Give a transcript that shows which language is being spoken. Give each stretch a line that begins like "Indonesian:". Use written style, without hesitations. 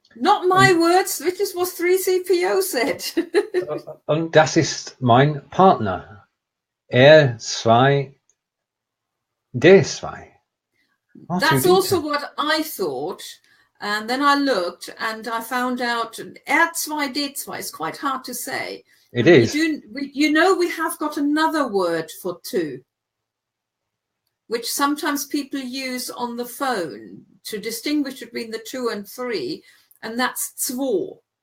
English: Not my words, which is what 3CPO said.
German: Und das ist mein Partner.
English: R2D2. That's also what I thought. And then I looked and I found out R2D2 is quite hard to say. It is. We have got another word for two, which sometimes people use on the phone to distinguish between the 2 and 3, and that's zwei.